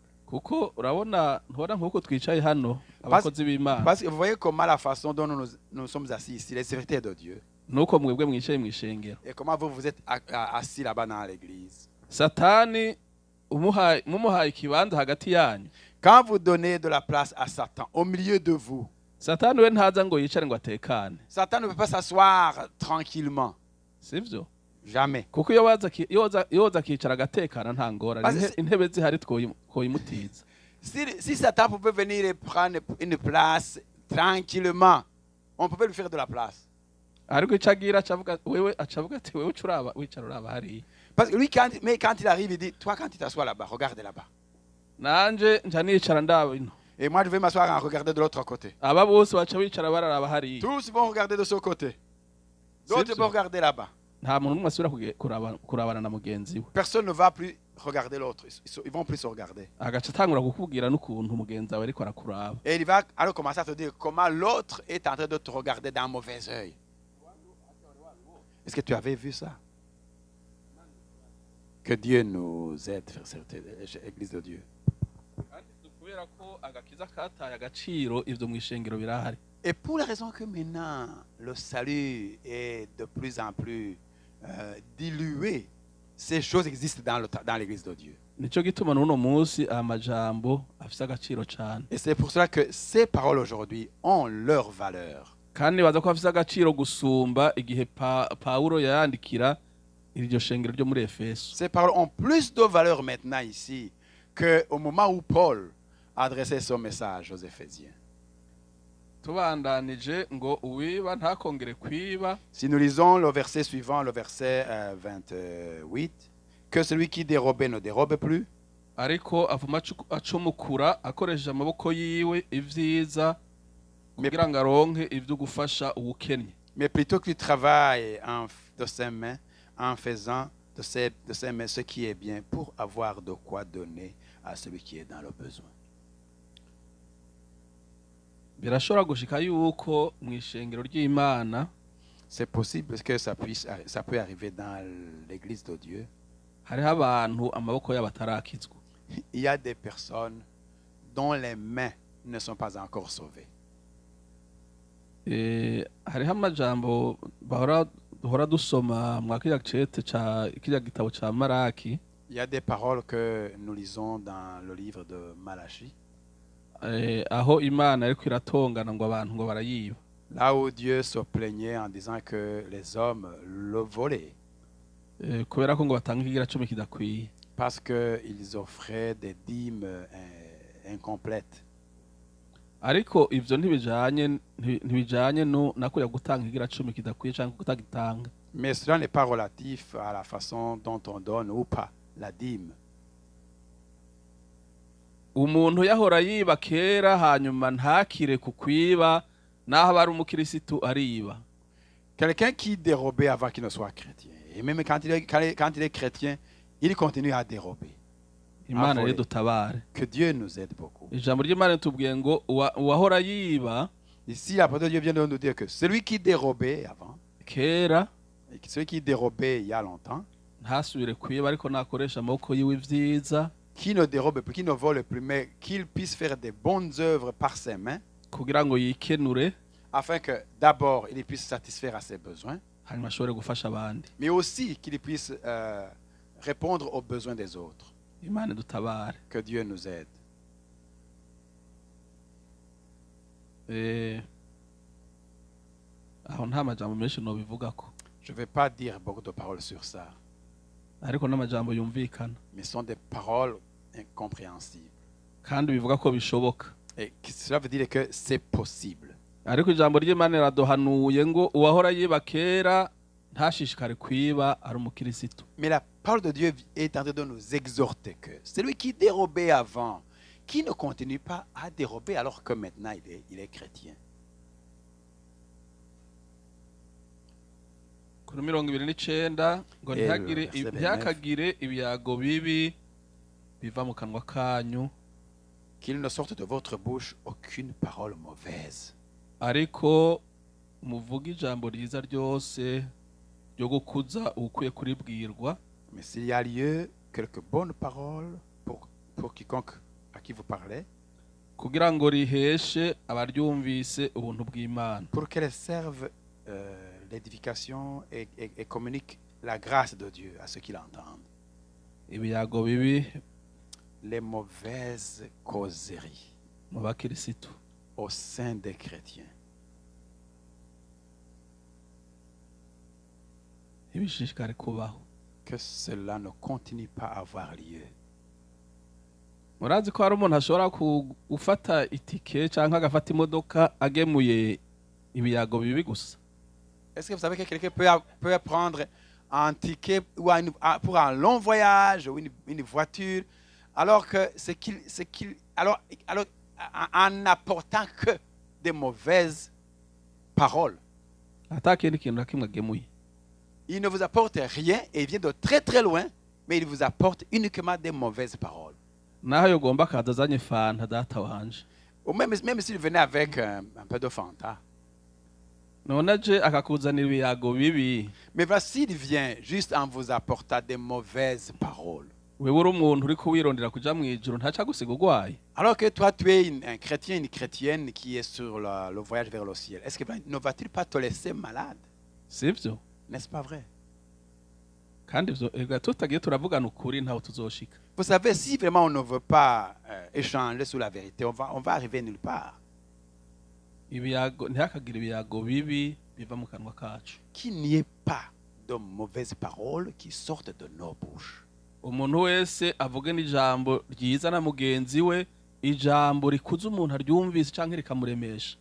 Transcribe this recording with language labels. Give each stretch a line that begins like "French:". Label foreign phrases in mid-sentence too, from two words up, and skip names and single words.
Rundi: Kuko urabona ntubona nk'uko twicaye hano abakozi b'Imana,
French: Parce que vous voyez comment la façon dont nous sommes assis ici, les serviteurs de Dieu,
Rundi: nuko mwebwe mwicaye mw'ishengero.
French: et comment vous êtes assis là-bas dans l'église.
Rundi: Satani mumuhaye ikibanza hagati yanyu,
French: Quand vous donnez de la place à Satan au milieu de vous,
Rundi: Satani we ntaza ngo yicare ngo atekane,
French: Satan ne peut pas s'asseoir tranquillement.
Rundi: sivyo?
French: Jamais.
Rundi: Kuko iyo yoza akicara agatekana nta ngorane,
French: Parce que
Rundi: intebe zihari twoyimutiza.
French: Si Satan pouvait venir et prendre une place tranquillement, on pouvait lui faire de la place.
Rundi: Ariko ico agira acavuga ati wewe ucuraba wicara uraba hariya.
French: Parce que lui, quand il arrive, il dit, toi, quand tu t'assois là-bas, regarde là-bas.
Rundi: Nanje nca nicara ndaba ino.
French: Et moi, je vais m'asseoir en regarder de l'autre côté.
Rundi: Aba bose baca bicara bararaba hariya.
French: Tous vont regarder de ce côté. D'autres C'est vont ça. regarder là-bas.
Rundi: Nta muntu n'umwe asubira kurabana na mugenzi we.
French: Personne ne va plus regarder l'autre. Ils vont plus se regarder.
Rundi: Agaca atangura kukubwira n'ukuntu mugenzi wawe ariko arakuraba.
French: Et il va alors commencer à te dire comment l'autre est en train de te regarder d'un mauvais œil. Est-ce que tu avais vu ça? Que Dieu nous aide, frères et sœurs, Église de Dieu.
Rundi: kandi kubera ko agakiza kataye agaciro ivyo mw'ishengero birahari.
French: Et pour la raison que maintenant le salut est de plus en plus dilué, ces choses existent dans l'Église de Dieu.
Rundi: Nico gituma n'uno munsi aya majambo afise agaciro cane.
French: Et c'est pour cela que ces paroles aujourd'hui ont leur valeur.
Rundi: Kandi baza ko afise agaciro gusumba igihe Pawulo yayandikira iryo shengero ryo muri Efeso.
French: Ces paroles ont plus de valeur maintenant ici qu'au moment où Paul adressait son message aux Éphésiens.
Rundi: Tubandanije ngo uwiba ntakongere kwiba.
French: Si nous lisons le verset suivant, le verset 28, que celui qui dérobait ne dérobe plus,
Rundi: Ariko avuma acumukura akoresheje amaboko yiwe ivyiza kugira ngo aronke ivyo gufasha ubukennye.
French: mais plutôt qu'il travaille de ses mains en faisant de ses mains ce qui est bien pour avoir de quoi donner à celui qui est dans le besoin.
Rundi: Birashobora gushika yuko mw'ishengero ry'Imana
French: C'est possible que ça peut arriver dans l'Église de Dieu.
Rundi: hariho abantu amaboko yabo atarakizwa.
French: Il y a des personnes dont les mains ne sont pas encore sauvées.
Rundi: Hariho amajambo duhora dusoma mwa kiriya gitabo ca Maraki.
French: Il y a des paroles que nous lisons dans le livre de Malachie.
Rundi: Aho Imana ariko iratongana ngo abantu ngo barayiba.
French: Là où Dieu se plaignait en disant que les hommes le volaient.
Rundi: Kubera ko ngo batanga ikigira cumi kidakwiye.
French: Parce qu'ils offraient des dîmes incomplètes.
Rundi: Ariko ivyo ntibijanye na kuriya gutanga ikigira cumi kidakwiye canke kutagitanga.
French: Mais cela n'est pas relatif à la façon dont on donne ou pas la dîme.
Rundi: Umuntu yahora yiba kera hanyuma ntakire kukwiba naho bari umukirisitu ariba.
French: Quelqu'un qui dérobait avant qu'il ne soit chrétien. Et même quand il est chrétien, il continue à dérober.
Rundi: Imana rero dutabare.
French: Que Dieu nous aide beaucoup.
Rundi: Ijambo ry'Imana ritubwiye ngo uwahora yiba
French: Ici, la parole de Dieu vient de nous dire que celui qui dérobait avant,
Rundi: kera
French: et celui qui dérobait il y a longtemps,
Rundi: ntasubire kwiba ariko nakoresha amaboko yiwe ivyiza
French: qui ne dérobe plus, qui ne vole plus, mais qu'il puisse faire des bonnes œuvres par ses mains,
Rundi: kugira ngo yikenure
French: afin que d'abord il puisse satisfaire à ses besoins,
Rundi: hanyuma ashobore gufasha abandi.
French: mais aussi qu'il puisse répondre aux besoins des autres.
Rundi: Imana dutabare.
French: Que Dieu nous aide.
Rundi: Aho nta majambo menshi nobivugako.
French: Je ne vais pas dire beaucoup de paroles sur ça,
Rundi: Ariko n'amajambo yumvikana.
French: mais ce sont des paroles incompréhensibles.
Rundi: Kandi bivuga ko bishoboka.
French: Et cela veut dire que c'est possible.
Rundi: Ariko ijambo ry'Imana riraduhanuye ngo uwahora yiba kera ntashishikare kwiba ari umukirisitu.
French: Mais la parole de Dieu est en train de nous exhorter que celui qui dérobait avant, qui ne continue pas à dérober alors que maintenant il est chrétien.
Rundi: Kuri 29 ngo ntihakagire ibyago bibi biva mu kanwa kanyu.
French: Qu'il ne sorte de votre bouche aucune parole mauvaise.
Rundi: Ariko muvuga ijambo ryiza ryose ryo gukuza ukwiye kuribwirwa.
French: Mais s'il y a lieu, quelques bonnes paroles pour quiconque à qui vous parlez,
Rundi: kugira ngo riheshe abaryumvise ubuntu bw'Imana.
French: pour qu'elles servent l'édification et communiquent la grâce de Dieu à ceux qui l'entendent.
Rundi: Ibyago bibi
French: Les mauvaises causeries
Rundi: mu bakirisitu.
French: au sein des chrétiens.
Rundi: Ibishishikare kubaho.
French: Que cela ne continue pas à avoir lieu.
Rundi: Murazi ko hari umuntu ashobora gufata itike canke agafata imodoka agemuye ibiyago bibi gusa.
French: Est-ce que vous savez que quelqu'un peut prendre un ticket ou pour un long voyage ou une voiture alors que alors en n'apportant que des mauvaises paroles.
Rundi: Ata kindi kintu nakimwe agemuye.
French: Il ne vous apporte rien et il vient de très très loin, mais il vous apporte uniquement des mauvaises paroles.
Rundi: Naho yogomba akaza azanye fanta data wanje.
French: Ou même s'il venait avec un peu de Fanta.
Rundi: none aje akakuzanira ibiyago bibi
French: Mais voici, il vient juste en vous apportant des mauvaises paroles.
Rundi: wewe uri umuntu uri kuwirondera kuja mu ijuru ntaca gusiga urwaye
French: Alors que toi, tu es un chrétien, une chrétienne qui est sur le voyage vers le ciel. Est-ce que ne va-t-il pas te laisser malade?
Rundi: sivyo
French: N'est-ce pas vrai?
Rundi: kandi ivyo ega tutagiye turavugana ukuri ntaho tuzoshika.
French: Vous savez, si vraiment on ne veut pas échanger sur la vérité, on va arriver nulle part.
Rundi: Ibiyago ntihakagira ibiyago bibi biva mu kanwa kacu.
French: Qu'il n'y ait pas de mauvaises paroles qui sortent de nos bouches.
Rundi: Umuntu wese avuge n'ijambo ryiza na mugenzi we, ijambo rikuza umuntu aryumvise canke rikamuremesha.